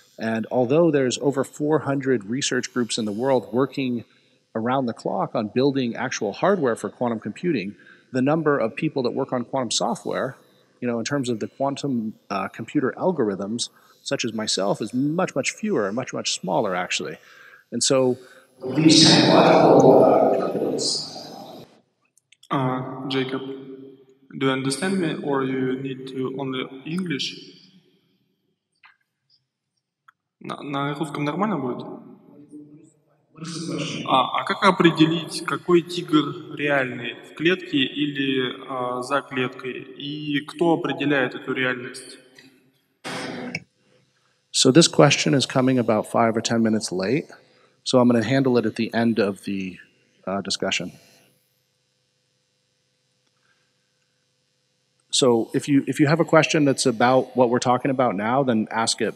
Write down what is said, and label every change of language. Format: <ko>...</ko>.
<en>And although there's over 400 research groups in the world working around the clock on building actual hardware for quantum computing, the number of people that work on quantum software, in terms of the quantum computer algorithms, such as myself, is much, much fewer, much, much smaller, actually. And so these technological companies. Jacob, do you understand me, or you need to only English?</en> <ru>На русском нормально будет? А как определить, какой тигр реальный, в клетке или за клеткой? И кто определяет эту реальность?</ru> <en>So this question is coming about 5 or 10 minutes late, so I'm going to handle it at the end of the discussion. So if you have a question that's about what we're talking about now, then ask it.</en>